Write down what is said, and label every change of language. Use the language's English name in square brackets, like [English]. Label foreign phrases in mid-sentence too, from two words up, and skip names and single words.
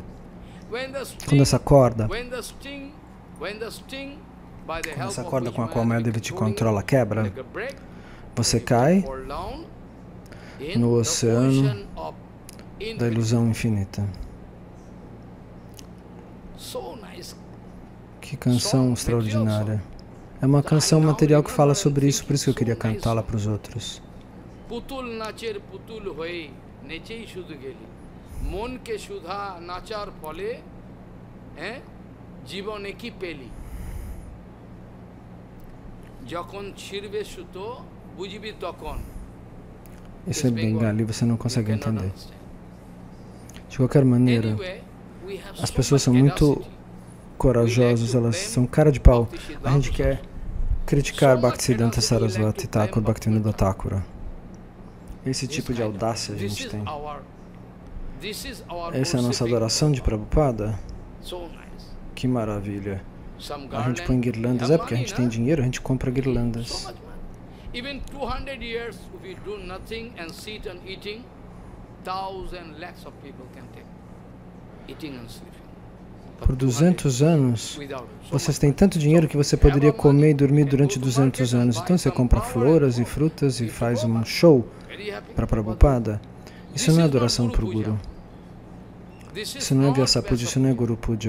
[Portuguese] Quando essa corda com a qual Mayadevi te controla quebra, você cai no oceano da ilusão infinita. Que canção extraordinária. É uma canção material que fala sobre isso, por isso que eu queria cantá-la para os outros. [Bangla] পুতুল নাচের পুতুল হয়ে নেচেই শুধু গেলি মন কে শুধা নাচার ফলে জীবন একই পেলি যখন ছিড়বে সুতো বুঝবি তখন. [Portuguese] Isso é bengali, você não consegue entender. De qualquer maneira, as pessoas são muito corajosas, elas são cara de pau. A gente quer criticar Bhaktisiddhanta Sarasvati Thakur, Bhaktivinoda Thakura. Esse tipo de audácia a gente tem. Essa é a nossa adoração de Prabhupada? Que maravilha. A gente põe guirlandas, porque a gente tem dinheiro, a gente compra guirlandas. [English] Even 200 years, if we do nothing and sit and eating, 1,000 lakhs of people can take eating and sleeping. [Portuguese] Por 200 anos, vocês têm tanto dinheiro que você poderia comer e dormir durante 200 anos. Então você compra flores e frutas e faz um show para Prabhupada. Isso não é adoração para o Guru. Isso não é Vyasapuja, isso não é Guru Puja.